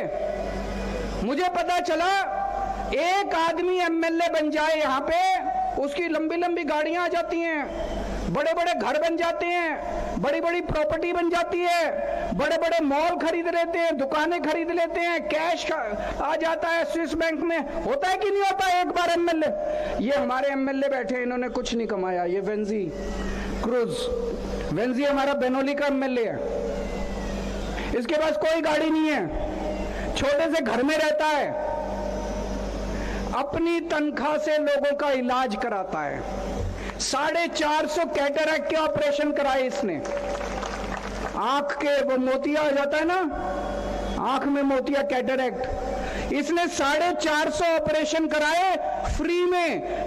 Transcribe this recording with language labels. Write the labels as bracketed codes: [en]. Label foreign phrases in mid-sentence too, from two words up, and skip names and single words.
[hi] मुझे पता चला एक आदमी एमएलए बन जाए यहां पे, उसकी लंबी लंबी गाड़ियां आ जाती हैं, बड़े बड़े घर बन जाते हैं, बड़ी बड़ी प्रॉपर्टी बन जाती है, बड़े बड़े मॉल खरीद लेते हैं, दुकानें खरीद लेते हैं, कैश आ जाता है स्विस बैंक में। होता है कि नहीं होता है? एक बार एमएलए, ये हमारे एमएलए बैठे हैं, इन्होंने कुछ नहीं कमाया। ये वेंजी क्रूज, वेंजी हमारा बेनोली का एमएलए है, इसके पास कोई गाड़ी नहीं है, छोटे से घर में रहता है, अपनी तनख्वाह से लोगों का इलाज कराता है। 450 कैटरैक्ट के ऑपरेशन कराए इसने। आंख के वो मोतिया हो जाता है ना, आंख में मोतिया, कैटरैक्ट, इसने 450 ऑपरेशन कराए फ्री में।